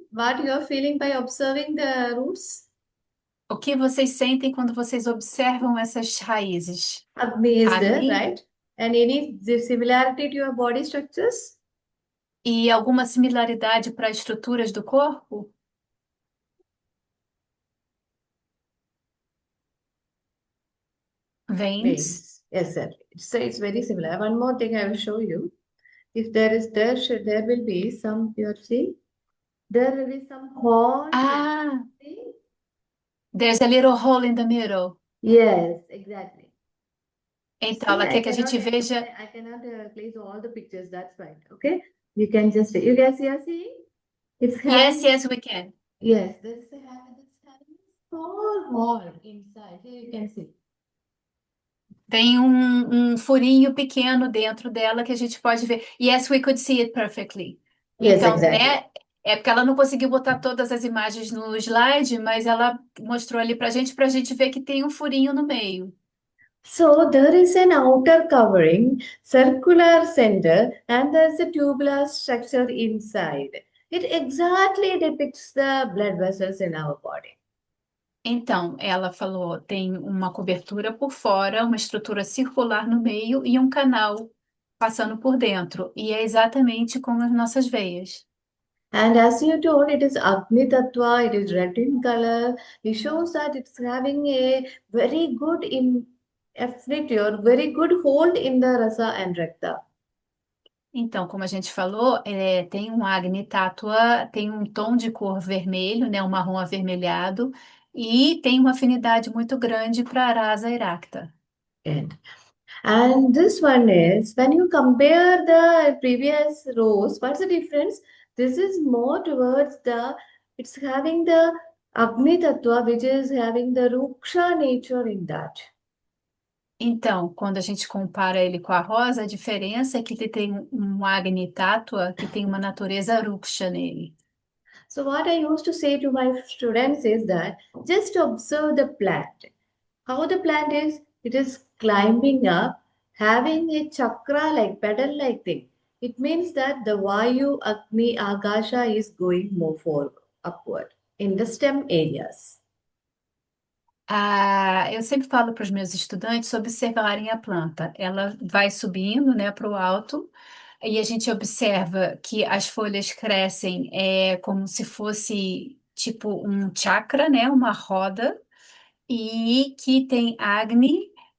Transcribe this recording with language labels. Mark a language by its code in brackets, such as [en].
[en] What you are feeling by observing the roots? [pt] O que vocês sentem quando vocês observam essas raízes? [en] Agni is there, Agni? right? And any similarity to your body structures? [pt] E alguma similaridade para estruturas do corpo? [en] Veins? Veins. Yes, sir. So it's very similar. One more thing I will show you. If there will be some, you see, there will be some hole. See? There's a little hole in the middle. Yes, exactly. [pt] Então, ela [en] See, [pt] quer que a gente veja. [en] I cannot place all the pictures. That's fine. Okay. You can see. Are seeing? It's having. Yes, we can. Yes, there's having a small hole inside. Here you can see. [pt] Tem um furinho pequeno dentro dela que a gente pode ver. [en] Yes, we could see it perfectly. Yes, [pt] Então, [en] exactly. [pt] né? É porque ela não conseguiu botar todas as imagens no slide, mas ela mostrou ali pra gente ver que tem um furinho no meio. [en] So there is an outer covering, circular center, and there's a tubular structure inside. It exactly depicts the blood vessels in our body. [pt] Então, ela falou, tem uma cobertura por fora, uma estrutura circular no meio e um canal passando por dentro. E é exatamente como as nossas veias. [en] And as you told, it is Agni Tattva, it is red in color. It shows that it's having a very good affinity or very good hold in the rasa and rakta. [pt] Então, como a gente falou, tem um Agni Tattva, tem um tom de cor vermelho, né, um marrom avermelhado, e tem uma afinidade muito grande para Rasa e Rakta. [en] And this one is, when you compare the previous rows, what's the difference? This is more towards it's having the Agni Tattva, which is having the Ruksha nature in that. [pt] Então, quando a gente compara ele com a rosa, a diferença é que ele tem um Agni Tattva que tem uma natureza Ruksha nele. [en] So what I used to say to my students is that just observe the plant. How the plant is, it is climbing up, having a chakra like pedal-like thing. It means that the Vayu, Agni, Akasha is going more forward, upward in the stem areas. [pt] Eu sempre falo para os meus estudantes observarem a planta. Ela vai subindo, né, para o alto, e a gente observa que as folhas crescem como se fosse tipo um chakra, né, uma roda, e que tem Agni,